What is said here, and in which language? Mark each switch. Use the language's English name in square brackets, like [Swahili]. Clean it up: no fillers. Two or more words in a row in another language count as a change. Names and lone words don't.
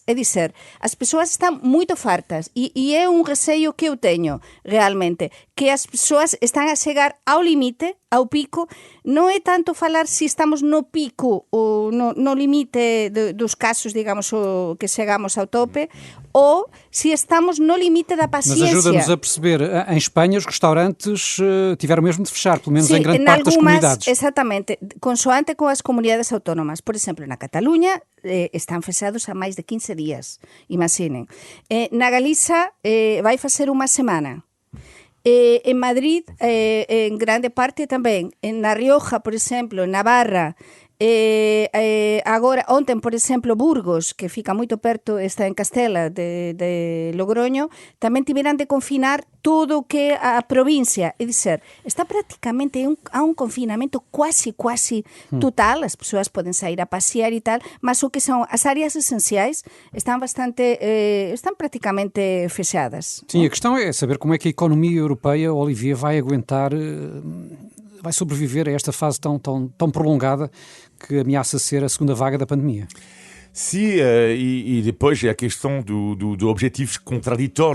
[Galician] É dizer, as persoas están moito fartas e é un receio que eu teño realmente, que as persoas están a chegar ao limite, ao pico. Non é tanto falar se estamos no pico ou no limite dos casos, digamos, o que chegamos ao tope, ou se estamos no limite da paciência. [Portuguese] Mas ajuda-nos a perceber, em Espanha os restaurantes tiveram mesmo de fechar, pelo menos em grande parte das comunidades. Exatamente, consoante com as comunidades autónomas. [Galician] Por exemplo, na Cataluña están fechados há máis de 15 días, imaginen. Na Galiza vai facer unha semana. En Madrid, en grande parte tamén. Na Rioja, por exemplo, en Navarra, agora, ontem, por exemplo, Burgos, que fica moito perto, está en Castela de Logroño, tamén tiveran de confinar todo o que a provincia, é dizer, está prácticamente a un confinamento quasi total, as persoas poden sair a pasear e tal, mas o que son as áreas esenciais están praticamente fechadas. [Portuguese] Sim, a questão é saber como é que a economia europeia, Olivier, vai aguentar, vai sobreviver a esta fase tão prolongada que ameaça ser a segunda vaga da pandemia. Sim, e depois é a questão de objetivos contraditórios.